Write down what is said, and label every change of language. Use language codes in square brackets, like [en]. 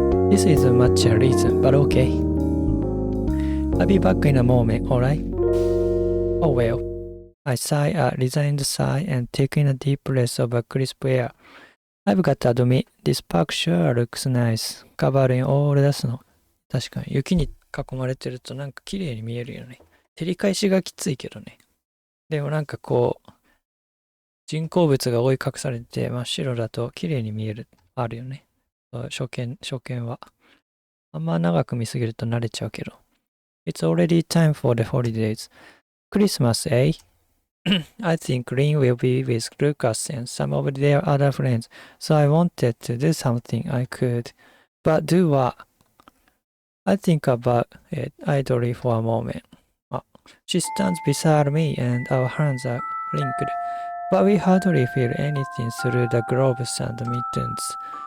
[en] This isn't much a reason, but okay. I'll be back in a moment, alright? Oh well. I sigh a resigned sigh and take in a deep breath of a crisp air. I've got to admit, this park sure looks nice. Covered in all the snow. [ja] 確かに雪に囲まれてるとなんか綺麗に見えるよね。照り返しがきついけどね。でもなんかこう、人工物が覆い隠されて真っ白だと綺麗に見える、あるよね。初見は。あんま長く見すぎると慣れちゃうけど。 [en] It's already time for the holidays. Christmas, eh? I think Lynn will be with Lucas and some of their other friends, so I wanted to do something I could. But do what? I think about it idly for a moment. She stands beside me and our hands are linked, but we hardly feel anything through the gloves and mittens.